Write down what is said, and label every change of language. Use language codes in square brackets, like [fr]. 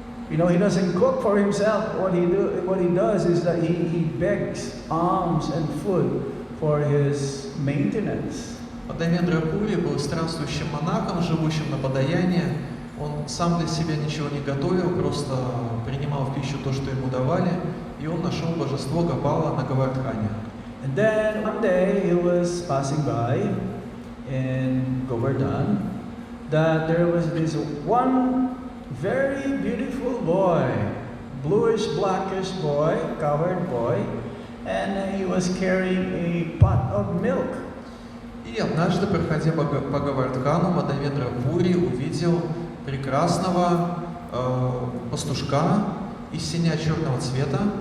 [en] He doesn't cook for himself. What he does is that he begs alms and food for his maintenance. [ru] Мадхавендра Пури был странствующим монахом, живущим на подаяние. Он сам для себя ничего не готовил, просто принимал в пищу то, что ему давали, и он нашел божество Гопала на Говардхане. [en] And then one day he was passing by in Govardhan, that there was this one very beautiful boy, bluish blackish boy, cowherd boy, and he was carrying a pot of milk. [ru] И однажды, проходя по Говардхану, Мадхавендра Пури увидел прекрасного пастушка из сине-черного цвета.